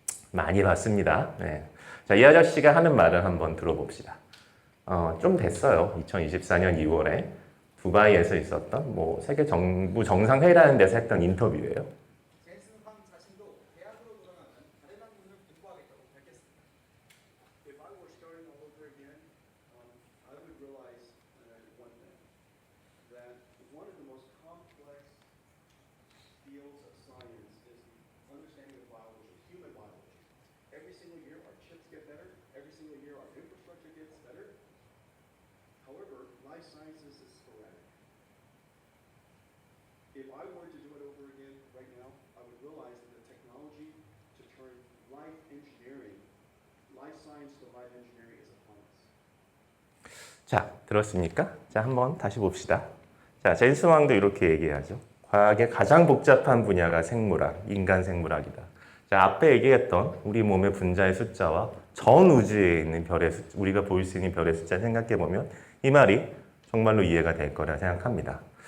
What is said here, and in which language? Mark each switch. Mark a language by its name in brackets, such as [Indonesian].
[Korean] 많이 봤습니다. 네. 자, 이 아저씨가 하는 말을 한번 들어봅시다. 좀 됐어요. 2024년 2월에 두바이에서 있었던 뭐 세계 정부 정상회의라는 데서 했던 인터뷰예요. 젠슨황 자신도 대학으로 돌아가면 다른 학문을 공부하겠다고 밝혔습니다. [English] If I were starting all over again, I would realize one thing, that one of the most complex fields of science is the understanding of biology, human biology. Every single year our chips get better, every single year our infrastructure gets better. However, life sciences is sporadic. If I were to do it over again right now, I would realize that the technology to turn life engineering, life science to life engineering is upon us. [Korean] 자, 들었습니까? 자, 한번 다시 봅시다. 자, 제임스 왕도 이렇게 얘기하죠. 과학의 가장 복잡한 분야가 생물학, 인간 생물학이다. 자, 앞에 얘기했던 우리 몸의 분자의 숫자와 전 우주에 있는 우리가 볼 수 있는 별의 숫자 생각해 보면 이 말이 정말로 이해가 될 거라 생각합니다.